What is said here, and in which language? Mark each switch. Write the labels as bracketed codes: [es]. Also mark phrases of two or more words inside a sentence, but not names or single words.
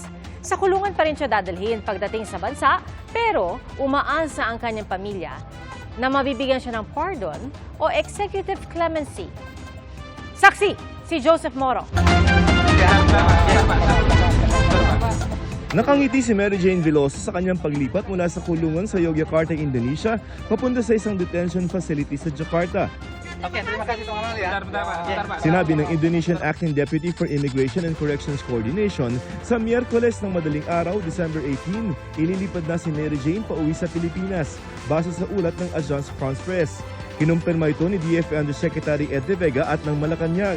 [tl] Sa kulungan pa rin siya dadalhin pagdating sa bansa, pero umaasa ang kanyang pamilya na mabibigyan siya ng pardon o [en] executive clemency. [tl] Saksi, si Joseph Moro. Nakangiti si Mary Jane Veloso sa kanyang paglipat mula sa kulungan sa Yogyakarta, Indonesia, papunta sa isang detention facility sa Jakarta. [id] Oke, terima kasih Tuan Amal ya. Bentar, Pak. [tl] Sinabi ng [en] Indonesian Acting Deputy for Immigration and Corrections Coordination, [tl] sa Miyerkules ng madaling araw, December 18, ililipad na si Mary Jane pauwi sa Pilipinas, base sa ulat ng Agence France Presse. Kinumpirma ito ni DFA Undersecretary Ed De Vega at ng Malacanang.